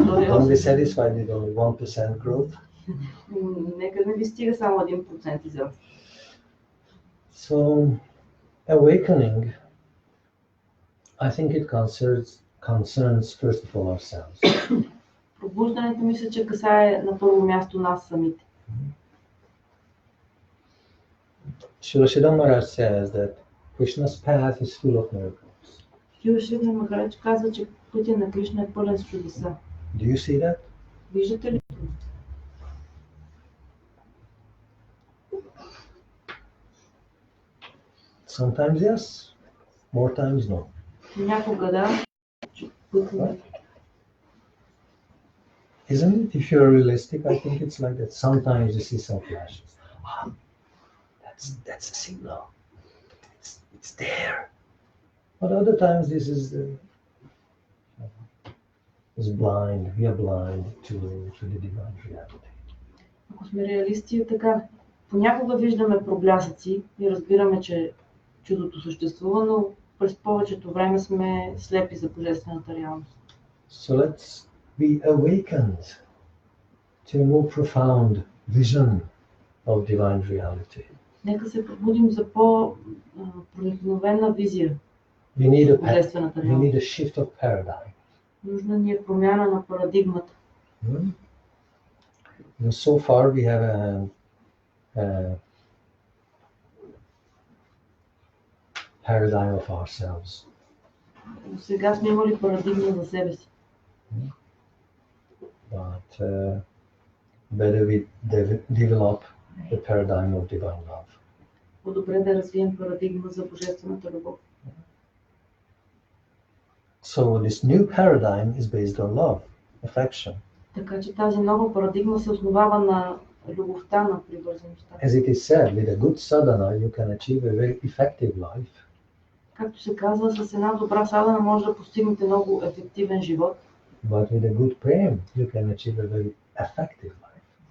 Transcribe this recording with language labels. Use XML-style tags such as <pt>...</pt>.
<en>Don't be satisfied with only 1% growth.</en> <bg>Нека не ви стига само 1% израст.</bg> <en>So, awakening, I think it concerns first of all ourselves.</en> <bg>Пробуждането мисля, че касае на първо място нас самите.</bg> <en>Тиртха Махарадж says that Krishna's path is full of miracles.</en> <bg>Тиртха Махарадж казва, че пътя на Кришна е пълен с чудеса.</bg> <en>Do you see that?</en> <bg>Виждате ли?</bg> <en>Sometimes yes, more times no.</en> <bg>Някога да.</bg> <en>Isn't it? If you're realistic, I think it's like that. Sometimes you see some flashes. That's a signal. It's there. But other times this is blind. We are blind to the divine reality.</en> <bg>Ако сме реалисти, е така. Понякога виждаме проблясъци и разбираме, че чудото съществува, но през повечето време сме слепи за божествената реалност.</bg> <en>So let's be awakened to a more profound vision of divine reality.</en> <bg>Нека се пробудим за по-проникновена визия</bg> <en>We need</en> <bg>за божествената</bg> <en>a</en> <bg>реалност.</bg> <en>shift of paradigm.</en> <bg>Нужна ни е промяна на парадигмата.</bg> <en>So far we have a paradigm of ourselves.</en> <bg>До сега сме имали парадигма за себе си.</bg> <en>But better we develop the paradigm of divine love.</en> <bg>По-добре да развием парадигма за божествената любов.</bg> <en>So this new paradigm is based on love, affection.</en> <bg>Така че тази нова парадигма се основава на любовта, на привързаността.</bg> <en>As it is said, with a good sadhana you can achieve a very effective life.</en> <bg>Както се казва, с една добра садана може да постигнете много ефективен живот.</bg> <en>But with a good prem you can achieve a very effective life.</en>